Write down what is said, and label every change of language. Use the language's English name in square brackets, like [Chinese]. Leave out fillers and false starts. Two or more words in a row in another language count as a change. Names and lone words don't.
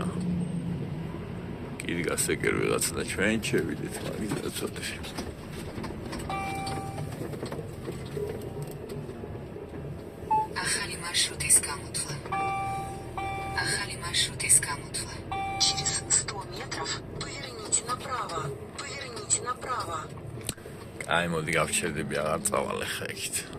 [Georgian] კიდგას ეგერ ვიღაცა და ჩვენ შევიდეთ, მაგითაც ცოტა. ახალი მარშრუტის გამოთვლა. ახალი маршрутის გამოთვლა. [Russian] Через 100 метров поверните направо. Поверните направо. [Georgian] აი მოდი გავჩერდები აღარ წავალ ხა იქით.